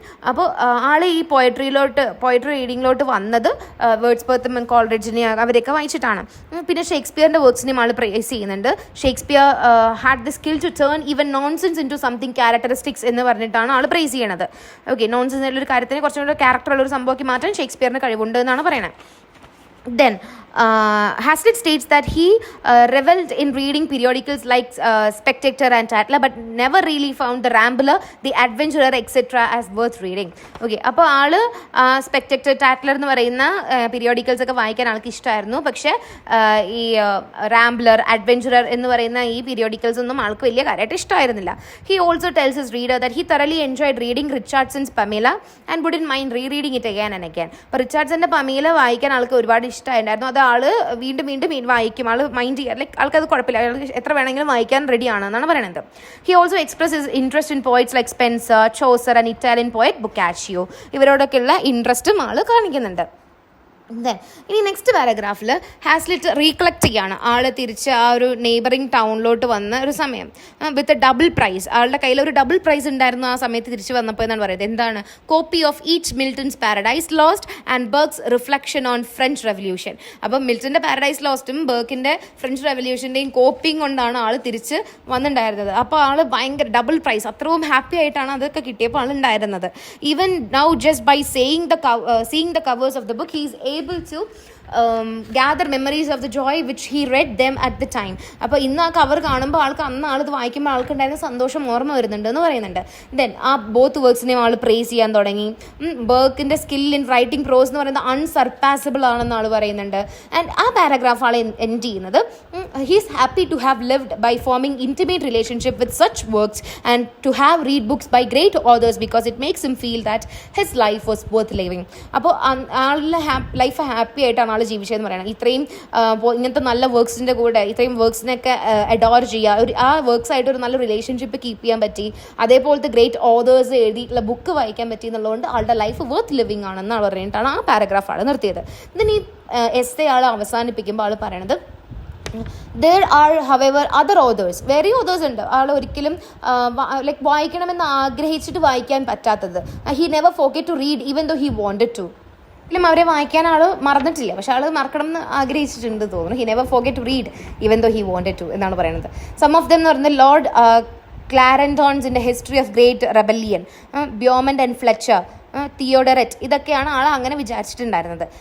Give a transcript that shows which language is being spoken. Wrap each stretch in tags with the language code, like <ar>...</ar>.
<ml>അപ്പോൾ ആൾ ഈ പോയട്രി റീഡിങ്ങിലോട്ട് വന്നത് വേർഡ്സ്വർത്തും കോൾറിഡ്ജിനെ അവരെയൊക്കെ വായിച്ചിട്ടാണ്. പിന്നെ ഷേക്സ്പിയറിൻ്റെ വർക്ക്സിനെയും ആൾ പ്രൈസ് ചെയ്യുന്നുണ്ട്.</ml> <en>Shakespeare had the skill to turn even nonsense into something characteristics</en> <ml>എന്ന് പറഞ്ഞിട്ട് ആൾ പ്രൈസ് ചെയ്യണത്. ഓക്കെ, നോൺസെൻസ് ഉള്ളൊരു കാര്യത്തിന് കുറച്ചും കൂടെ ക്യാരക്ടറുള്ളൊരു സംഭവമാക്കി മാറ്റാൻ ഷേക്സ്പിയറിന് കഴിവുണ്ട് എന്നാണ് പറയുന്നത്.</ml> <en>Then Haslitt states that he reveled in reading periodicals like Spectator and Tatler but never really found the Rambler, the Adventurer etc. as worth reading.</en> <ml>Okay, അപ്പോൾ ആള് സ്പെക്ടക്ടർ, ടാറ്റ്ലർ എന്ന് പറയുന്ന പീരിയോഡിക്കൽസ് ഒക്കെ വായിക്കാൻ ആൾക്ക് ഇഷ്ടമായിരുന്നു. പക്ഷേ ഈ റാംബ്ലർ, അഡ്വെഞ്ചറർ എന്ന് പറയുന്ന ഈ പീരിയോഡിക്കൽസ് ഒന്നും ആൾക്ക് വലിയ കാര്യമായിട്ട് ഇഷ്ടമായിരുന്നില്ല.</ml> <en>He also tells his reader that he thoroughly enjoyed reading Richardson's Pamela and wouldn't mind rereading it again and again.</en> <ml>അപ്പോൾ റിച്ചാർഡ്സന്റെ പമേല വായിക്കാൻ ആൾക്ക് ഒരുപാട് ഇഷ്ടമായിരുന്നു. അത് ആള് വീണ്ടും വായിക്കും. ആൾ മൈൻഡ് ചെയ്യാൻ, ലൈക്ക് ആൾക്കത് കുഴപ്പമില്ല, ആൾ എത്ര വേണമെങ്കിലും വായിക്കാൻ റെഡിയാണ് എന്നാണ് പറയുന്നത്.</ml> <en>He also express his interest in poets like Spenser, Chaucer and Italian poet Boccaccio.</en> <ml>ഇവരോടൊക്കെയുള്ള ഇൻട്രസ്റ്റും ആൾ കാണിക്കുന്നുണ്ട്. ഇനി നെക്സ്റ്റ് പാരഗ്രാഫിൽ ഹാസ്ലിറ്റ് റീകളക്ട് ചെയ്യാണ് ആൾ തിരിച്ച് ആ ഒരു നെയ്ബറിങ് ടൗണിലോട്ട് വന്ന ഒരു സമയം</ml> <en>With a double price.</en> <ml>ആളുടെ കയ്യിൽ ഒരു ഡബിൾ പ്രൈസ് ഉണ്ടായിരുന്നു ആ സമയത്ത് തിരിച്ച് വന്നപ്പോൾ എന്നാണ് പറയുന്നത്. എന്താണ്?</ml> <en>Copy of each Milton's Paradise Lost and Burke's reflection on French revolution.</en> <ml>അപ്പം മിൽട്ടൻ്റെ പാരഡൈസ് ലോസ്റ്റും ബർക്കിൻ്റെ ഫ്രഞ്ച് റെവല്യൂഷൻ്റെയും കോപ്പിയും കൊണ്ടാണ് ആൾ തിരിച്ച് വന്നിട്ടുണ്ടായിരുന്നത്. അപ്പോൾ ആൾ ഭയങ്കര ഡബിൾ പ്രൈസ്, അത്രയും ഹാപ്പി ആയിട്ടാണ് അതൊക്കെ കിട്ടിയപ്പോൾ ആൾ ഉണ്ടായിരുന്നത്.</ml> <en>Even now just by seeing the covers of the book he is able to gather memories of the joy which he read them at the time.</en> <ml>അപ്പോൾ ഇന്ന് ആ കവർ കാണുമ്പോൾ ആൾക്ക് അന്ന് ആളിത് വായിക്കുമ്പോൾ ആൾക്കുണ്ടായിരുന്ന സന്തോഷം ഓർമ്മ വരുന്നുണ്ട് എന്ന് പറയുന്നുണ്ട്. ദെൻ ആ ബോത്ത് വർക്ക്സിനെയും ആൾ പ്രേസ് ചെയ്യാൻ തുടങ്ങി. ബർക്കിൻ്റെ സ്കിൽ ഇൻ റൈറ്റിംഗ് പ്രോസ് എന്ന് പറയുന്നത് അൺസർപ്പാസിബിൾ ആണെന്ന് ആൾ പറയുന്നുണ്ട്. ആൻഡ് ആ പാരഗ്രാഫ് ആൾ എൻഡ് ചെയ്യുന്നത്</ml> <en>He's happy to have lived by forming intimate relationship with such works and to have read books by great authors because it makes him feel that his life was worth living.</en> <ml>അപ്പോൾ ആളുടെ life happy ആയിട്ടാണ് ജീവിച്ചതെന്ന് പറയണം. ഇത്രയും ഇങ്ങനത്തെ നല്ല വർക്ക്സിൻ്റെ കൂടെ ഇത്രയും വർക്ക്സിനൊക്കെ adore ചെയ്യുക, ആ വർക്ക്സ് ആയിട്ട് ഒരു നല്ല റിലേഷൻഷിപ്പ് കീപ്പ് ചെയ്യാൻ പറ്റി, അതേപോലത്തെ ഗ്രേറ്റ് ഓതേഴ്സ് എഴുതിയിട്ടുള്ള ബുക്ക് വായിക്കാൻ പറ്റി എന്നുള്ളതുകൊണ്ട് ആളുടെ ലൈഫ് വർത്ത് ലിവിങ് ആണെന്നാണ് പറഞ്ഞിട്ടാണ് ആ പാരഗ്രാഫ് ആൾ നിർത്തിയത്. ഇതിന് ഈ എസ്സേ ആൾ അവസാനിപ്പിക്കുമ്പോൾ ആൾ പറയണത്</ml> <en>there are however other authors,</en> <ml>വേറെ ഓതേഴ്സ് ഉണ്ട് ആൾ ഒരിക്കലും ലൈക്ക് വായിക്കണമെന്ന് ആഗ്രഹിച്ചിട്ട് വായിക്കാൻ പറ്റാത്തത്.</ml> <en>he never forget to read even though he wanted to.</en> <ml>അവരെ വായിക്കാൻ ആൾ മറന്നിട്ടില്ല, പക്ഷെ ആൾ മറക്കണം എന്ന് ആഗ്രഹിച്ചിട്ടുണ്ട് തോന്നുന്നു.</ml> <en>he never forget to read even though he wanted to</en> <ml>എന്നാണ് പറയുന്നത്. സം ഓഫ് ദം എന്ന് പറയുന്നത് Lord ക്ലാരൻഡോൺസിൻ്റെ history of great റെബല്ലിയൻ, ബ്യോമൻഡ് and Fletcher, തിയോഡററ്റ്, ഇതൊക്കെയാണ് ആൾ അങ്ങനെ വിചാരിച്ചിട്ടുണ്ടായിരുന്നത്.</ml>